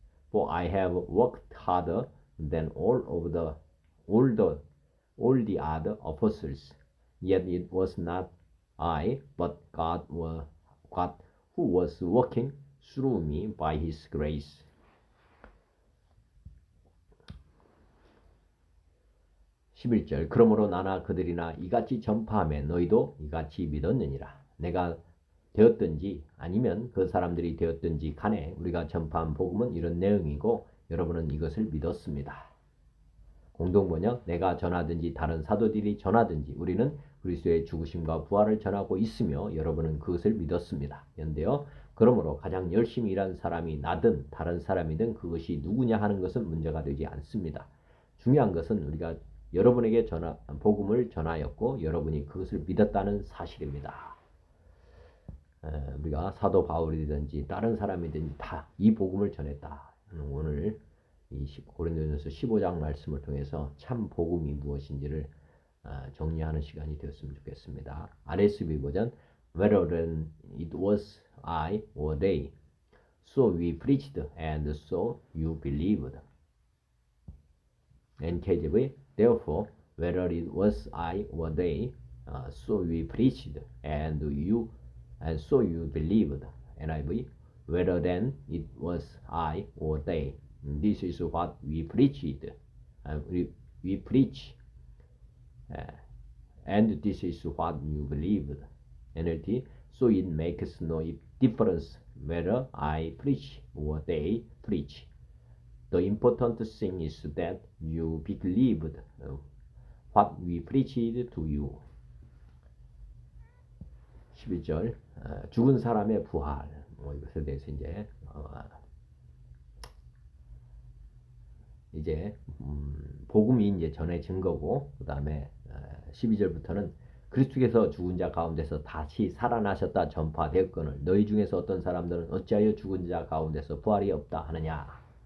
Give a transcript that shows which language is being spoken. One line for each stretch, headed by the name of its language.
English: For I have worked harder than all the other apostles, yet it was not I, but God who was working through me by His grace.
Korean: (11절) 그러므로 나나 그들이나 이같이 전파하며 너희도 이같이 믿었느니라. 내가 되었든지 아니면 그 사람들이 되었든지 간에 우리가 전파한 복음은 이런 내용이고 여러분은 이것을 믿었습니다. 공동번역. 내가 전하든지 다른 사도들이 전하든지 우리는 그리스도의 죽으심과 부활을 전하고 있으며 여러분은 그것을 믿었습니다. 연대요. 그러므로 가장 열심히 일한 사람이 나든 다른 사람이든 그것이 누구냐 하는 것은 문제가 되지 않습니다. 중요한 것은 우리가 여러분에게 복음을 전하였고 여러분이 그것을 믿었다는 사실입니다. 우리가 사도 바울이든지 다른 사람이든지 다 이 복음을 전했다. 오늘 이 고린도전서 15장 말씀을 통해서 참 복음이 무엇인지를 정리하는 시간이 되었으면 좋겠습니다. RSV 버전
English: Whether then it was I or they, so we preached and so you believed. NKJV Therefore, whether it was I or they, so we preached and so you believed. NIV Whether then it was I or they, this is what we preached. We preach, and this is what you believed. NLT So it makes no difference whether I preach or they preach. The important thing is that you believed what we preached to you.
Korean: 11절 죽은 사람의 부활 이것에 대해서 이제 복음이 이제 전해진 거고 그 다음에 12절부터는 그리스도께서 죽은 자 가운데서 다시 살아나셨다 전파되었거늘 너희 중에서 어떤 사람들은 어찌하여 죽은 자 가운데서 부활이 없다 하느냐.